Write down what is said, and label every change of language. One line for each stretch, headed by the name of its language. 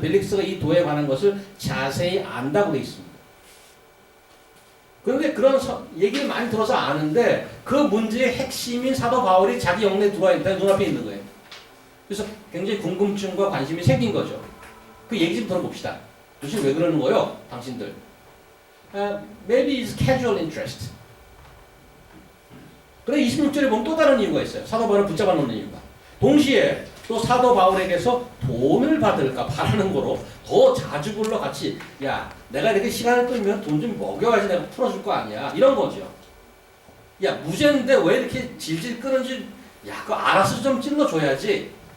Korean: 벨릭스가 이 도에 관한 것을 자세히 안다고 되어 있습니다. 그런데 그런 얘기를 많이 들어서 아는데 그 문제의 핵심인 사도 바울이 자기 영내에 들어와 있다. 눈앞에 있는 거예요. 그래서 굉장히 궁금증과 관심이 생긴 거죠. 그 얘기 좀 들어봅시다. 도대체 왜 그러는 거예요? 당신들.
English: Maybe it's casual interest.
Korean: 그런데 26절에 보면 또 다른 이유가 있어요. 사도 바울을 붙잡아 놓는 이유가. 동시에 또 사도 바울에게서 돈을 받을까 바라는 거로 더 자주 불러 같이 야 내가 이렇게 시간을 끌면 돈 좀 먹여야지 내가 풀어줄 거 아니야. 이런 거죠. 야 무죄인데 왜 이렇게 질질 끄는지 야 그거 알아서 좀 찔러줘야지.